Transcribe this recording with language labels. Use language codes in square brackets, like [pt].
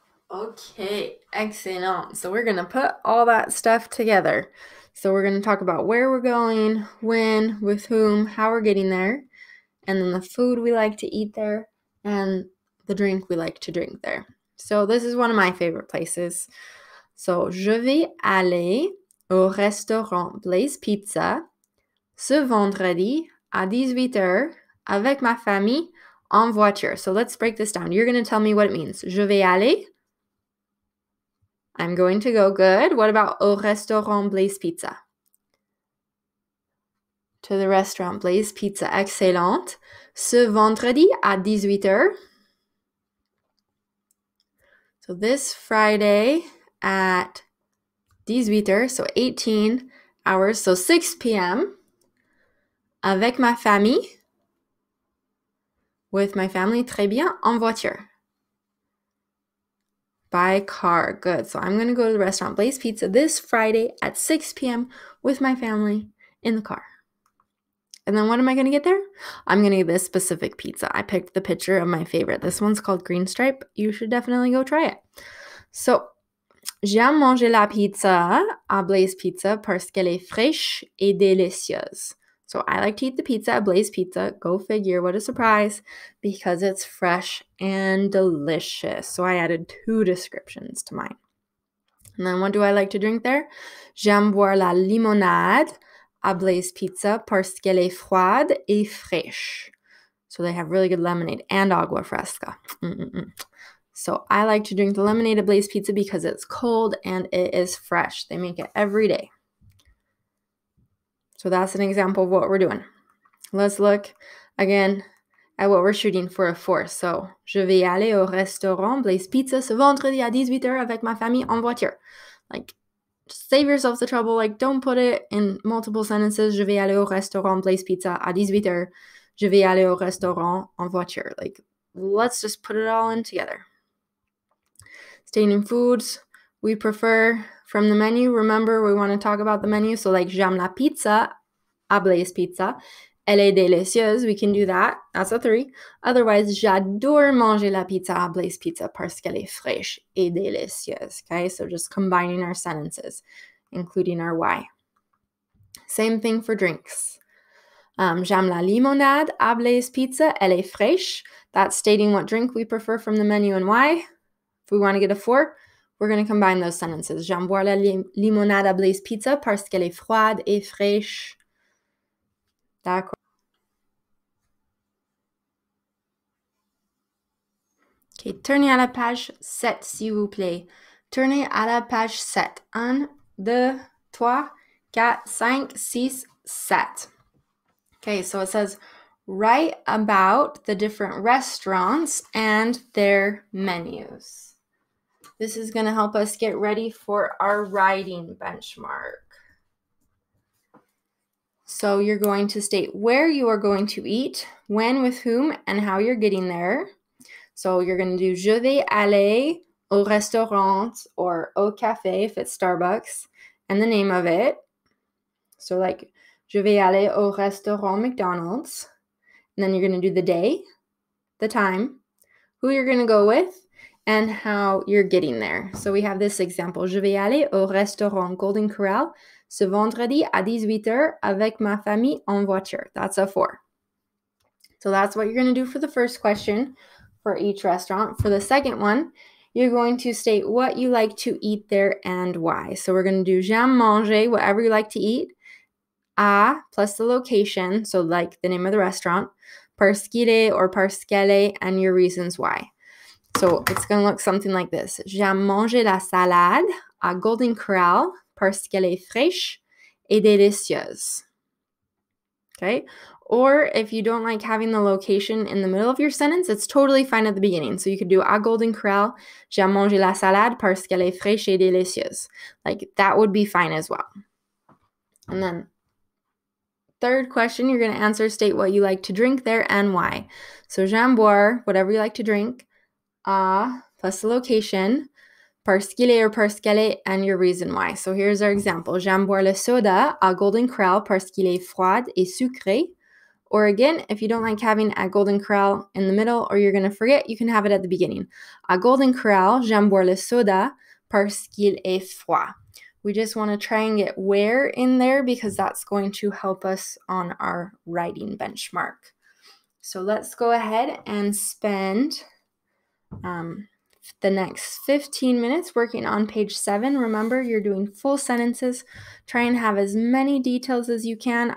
[en] Okay, excellent. So we're going to put all that stuff together. So we're going to talk about where we're going, when, with whom, how we're getting there, and then the food we like to eat there, and the drink we like to drink there. So this is one of my favorite places. [fr] So, je vais aller au restaurant Blaze Pizza ce vendredi à 18h avec ma famille en voiture. [en] So let's break this down. You're going to tell me what it means. [fr] Je vais aller. [en] I'm going to go. Good. What about [fr] au restaurant [en] Blaze Pizza? To the restaurant Blaze Pizza. Excellent. [fr] Ce vendredi à 18h. [en] So this Friday at 18h, so 18 hours, so 6 p.m. [fr] Avec ma famille. [en] With my family. [fr] Très bien. En voiture. [en] By car. Good. So I'm going to go to the restaurant Blaze Pizza this Friday at 6 p.m. with my family in the car. And then what am I going to get there? I'm going to get this specific pizza. I picked the picture of my favorite. This one's called Green Stripe. You should definitely go try it. [fr] So, j'aime manger la pizza à Blaze Pizza parce qu'elle est fraîche et délicieuse. [en] So I like to eat the pizza at Blaze Pizza. Go figure, what a surprise, because it's fresh and delicious. So I added 2 descriptions to mine. And then what do I like to drink there? [fr] J'aime boire la limonade à Blaze Pizza parce qu'elle est froide et fraîche. [en] So they have really good lemonade and agua fresca. So I like to drink the lemonade at Blaze Pizza because it's cold and it is fresh. They make it every day. So that's an example of what we're doing. Let's look again at what we're shooting for a 4. [fr] So, je vais aller au restaurant Blaze Pizza ce vendredi à 18h avec ma famille en voiture. [en] Like, just save yourself the trouble. Like, don't put it in multiple sentences. [fr] Je vais aller au restaurant Blaze Pizza à 18h. Je vais aller au restaurant en voiture. [en] Like, let's just put it all in together. Stating foods we prefer from the menu. Remember, we want to talk about the menu. So like, [fr] j'aime la pizza, à Blaze Pizza. Elle est délicieuse. [en] We can do that. That's a 3. Otherwise, [fr] j'adore manger la pizza à Blaze Pizza parce qu'elle est fraîche et délicieuse. [en] Okay, so just combining our sentences, including our why. Same thing for drinks. [fr] J'aime la limonade à Blaze Pizza. Elle est fraîche. [en] That's stating what drink we prefer from the menu and why. If we want to get a 4, we're going to combine those sentences. [fr] J'aime boire la limonade à Blaze Pizza parce qu'elle est froide et fraîche. D'accord. OK, tournez à la page 7, s'il vous plaît. Tournez à la page 7. 1, 2, 3, 4, 5, 6, 7. [en] Okay, so it says, write about the different restaurants and their menus. This is going to help us get ready for our writing benchmark. So you're going to state where you are going to eat, when, with whom, and how you're getting there. So you're going to do [fr] je vais aller au restaurant [en] or [fr] au café [en] if it's Starbucks, and the name of it. So like, [fr] je vais aller au restaurant McDonald's. [en] And then you're going to do the day, the time, who you're going to go with, and how you're getting there. So we have this example. [fr] Je vais aller au restaurant Golden Corral ce vendredi à 18h avec ma famille en voiture. [en] That's a 4. So that's what you're going to do for the first question for each restaurant. For the second one, you're going to state what you like to eat there and why. So we're going to do [fr] j'aime manger, [en] whatever you like to eat, à plus the location, so like the name of the restaurant, [fr] parce qu'il est [en] or [fr] parce qu'elle est, [en] and your reasons why. So it's going to look something like this. [fr] J'aime manger la salade à Golden Corral parce qu'elle est fraîche et délicieuse. [en] Okay? Or if you don't like having the location in the middle of your sentence, it's totally fine at the beginning. So you could do [fr] à Golden Corral, j'aime manger la salade parce qu'elle est fraîche et délicieuse. [en] Like, that would be fine as well. And then third question, you're going to answer, state what you like to drink there and why. So [fr] j'aime boire, [en] whatever you like to drink, à plus the location, [fr] parce qu'il est [en] or [fr] parce qu'elle est, [en] and your reason why. So here's our example. [fr] J'aime boire le soda à Golden Corral parce qu'il est froid et sucré. [en] Or again, if you don't like having at Golden Corral in the middle or you're going to forget, you can have it at the beginning. [fr] À Golden Corral, j'aime boire le soda parce qu'il est froid. [en] We just want to try and get where in there because that's going to help us on our writing benchmark. So let's go ahead and spend the next 15 minutes working on page 7. Remember, you're doing full sentences. Try and have as many details as you can.